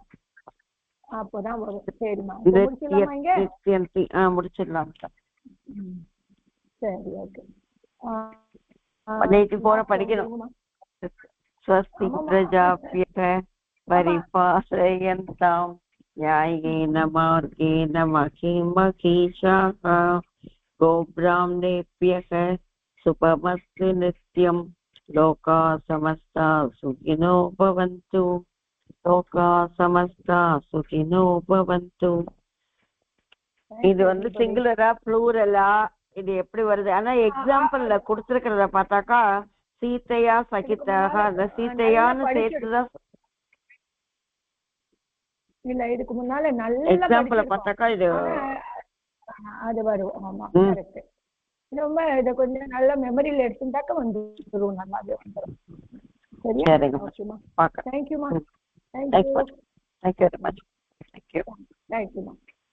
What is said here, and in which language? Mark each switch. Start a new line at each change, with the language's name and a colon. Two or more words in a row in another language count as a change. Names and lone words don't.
Tamil: அப்பதான் வரும். சரிம்மா முடிச்சிடலாம். சரி ஓகே.
Sanskrit: 184 படிக்கணும். स्वस्ति प्रजाभ्यः परिपालयन्ताम् न्यायेन मार्गेण महीम् महीषाः गोब्राह्मणेभ्यः शुभमस्तु नित्यम् लोकाः समस्ताः सुखिनो भवन्तु लोकाः समस्ताः सुखिनो भवन्तु.
Tamil: இது வந்து சிங்குலரா ப்ளூரலா இது எப்படி வருது? ஆனா எக்ஸாம்பிள்ல கொடுத்திருக்கிறத பார்த்தாக்கா சீதையா சகிதாக, அந்த சீதையான்னு சேர்த்துதான் இல்ல. இதுக்கு முன்னால நல்ல எக்ஸாம்பிள பார்த்தாக்கா இது அது வரும். ஆமா கரெக்ட். ரொம்ப இத கொஞ்சம் நல்ல மெமரியில எடுத்துட்டாக்க வந்துரும், நல்லாவே வந்துரும். சரியா? ஓகேமா. தேங்க்யூமா.
English: thank you very much.
Tamil: தேங்க்யூ. தேங்க்யூமா.